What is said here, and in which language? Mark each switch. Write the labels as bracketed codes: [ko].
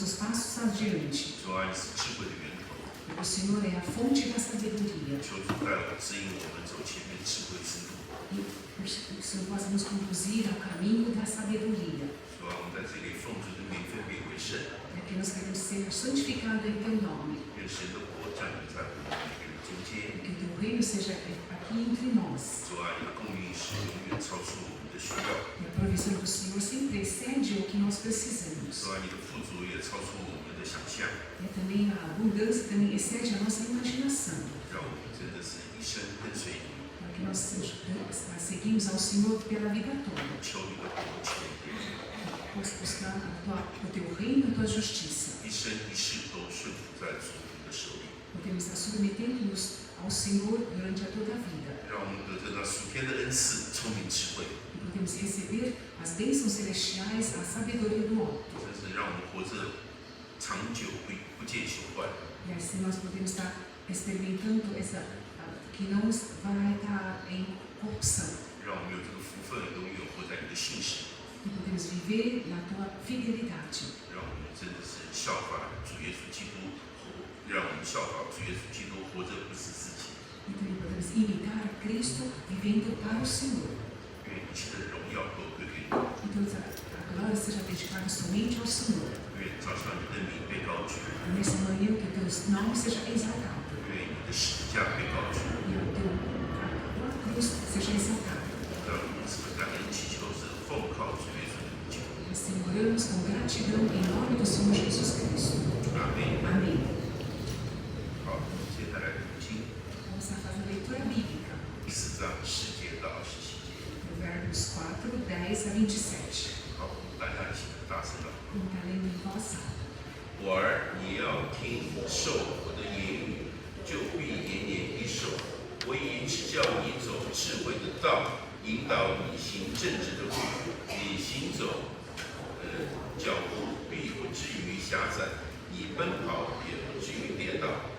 [pt] O Senhor é a fonte da sabedoria. [zh] 求主带领指引我们走前面智慧之路。 [pt] E o Senhor possa nos conduzir ao caminho da sabedoria. [zh] 主啊，我们在这里奉主的名分别为圣。 [pt] É que nós queremos ser santificados em Teu nome. [zh] 愿神的国降临在我们每个人中间。 [pt] Que o Teu reino seja aqui entre nós. [zh] 主啊，你的供应是永远超出我们的需要。 [pt] E a provisão do Senhor sempre excede o que nós precisamos. [zh] 主啊，你的富足也超出我们的想象。 [pt] E também a abundância também excede a nossa imaginação. [zh] 让我们真的是一生跟随你。 [pt] Para que nós seguimos ao Senhor pela vida toda. [zh] 求你的国前面。 [pt] Buscar o Teu reino e a Tua justiça. [zh] 一生一世都顺服在主的手里。 [pt] Podemos estar submetendo-nos ao Senhor durante a toda a vida. [zh] 让我们得着那属天的恩赐，聪明智慧。 [pt] E podemos receber as bênçãos celestiais, a sabedoria do alto. [zh] 真是让我们活着长久不见朽坏。 [pt] E assim nós podemos estar experimentando que não vai estar em corrupção. [zh] 让我们有这个福分，永远活在你的信实。 [pt] E podemos viver na Tua fidelidade. [zh] 让我们真的是效法主耶稣基督，让我们效法主耶稣基督，活着不是自己。 [pt] E também podemos imitar a Cristo vivendo para o Senhor. [zh] 愿一切的荣耀都归给你。 [pt] E toda a glória seja dedicada somente ao Senhor. [zh] 愿早上你的名被高举。 [pt] E nessa manhã que o Teu nome seja exaltado. [zh] 愿你的十字架被高举。 [pt] E a Tua cruz seja exaltada. [zh] 让我们这么感恩祈求是奉靠主耶稣的名求。 [pt] Assim oramos com gratidão em nome do Senhor Jesus Cristo. [zh] 阿门。 [pt] Amém. [zh] 好，接下来读经。 [pt] Vamos a fazer a leitura bíblica. [zh] 第4章10节到27节。 [pt] Provérbios 4, 10 a 27. [zh] 好，大家一起大声朗读。 [pt] Vamos estar lendo em voz alta. [zh] 我儿，你要听受我的言语，就必延年益寿。我已指教你走智慧的道，引导你行正直的路。你行走脚步必不至于狭窄，你奔跑也不至于跌倒。